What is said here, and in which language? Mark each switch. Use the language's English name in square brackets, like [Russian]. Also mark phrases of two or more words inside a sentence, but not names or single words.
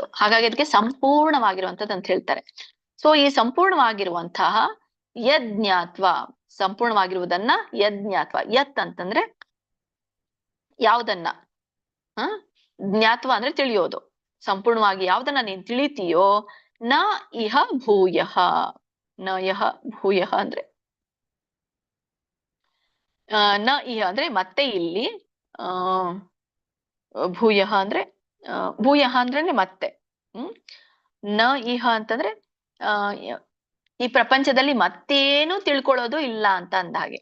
[Kannada] ಹಾಗಾಗಿ ಅದಕ್ಕೆ ಸಂಪೂರ್ಣವಾಗಿರುವಂಥದ್ದು ಅಂತ ಹೇಳ್ತಾರೆ. ಸೊ ಈ ಸಂಪೂರ್ಣವಾಗಿರುವಂತಹ ಯಜ್ಞಾತ್ವ, ಸಂಪೂರ್ಣವಾಗಿರುವುದನ್ನ ಯಜ್ಞಾತ್ವ. ಯತ್ ಅಂತಂದ್ರೆ ಯಾವ್ದನ್ನ, ಜ್ಞಾತ್ವ ಅಂದ್ರೆ ತಿಳಿಯೋದು. ಸಂಪೂರ್ಣವಾಗಿ ಯಾವ್ದನ್ನ ನೀನ್ ತಿಳಿತೀಯೋ, [Sanskrit] ನ ಇಹ ಭೂಯಃ. ನ ಯಹ ಭೂಯಃ [Kannada] ಅಂದ್ರೆ [Sanskrit] ನ ಇಹ [Kannada] ಅಂದ್ರೆ ಮತ್ತೆ ಇಲ್ಲಿ, ಭೂಯಃ ಅಂದ್ರೆ ಭೂಯಃ ಅಂದ್ರೆ ಮತ್ತೆ. [Sanskrit] ನ ಇಹ [Kannada] ಅಂತಂದ್ರೆ ಈ ಪ್ರಪಂಚದಲ್ಲಿ ಮತ್ತೇನು ತಿಳ್ಕೊಳ್ಳೋದು ಇಲ್ಲ ಅಂತ ಅಂದ ಹಾಗೆ.